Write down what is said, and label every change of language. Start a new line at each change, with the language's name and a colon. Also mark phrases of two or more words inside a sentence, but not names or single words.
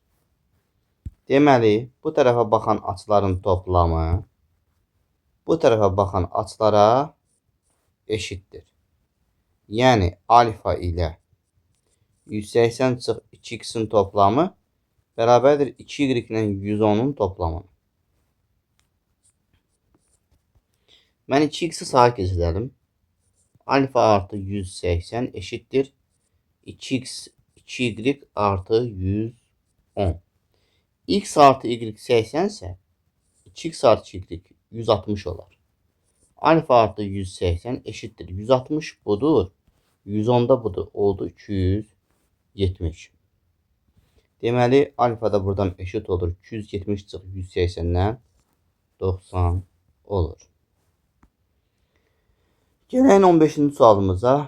Azerbaijani: Deməli, bu tərəfə baxan açıların toplamı bu tərəfə baxan açılara eşitdir. Yəni alfa ilə 180 çıx 2x'in toplamı bərabərdir 2y ilə 110'un toplamı. Mən 2x'i sağa keçirelim.
Turkish: Alfa artı 180 eşittir 2x 2y artı 110. X artı y 80 ise 2x artı y 160 olar. Alfa artı 180 eşittir 160 budur. 110 da budur. Oldu 270.
Azerbaijani: Deməli alfa da buradan eşit olur. 270 çıx 180'den 90 olur. Gəlin 15-ci sualımıza.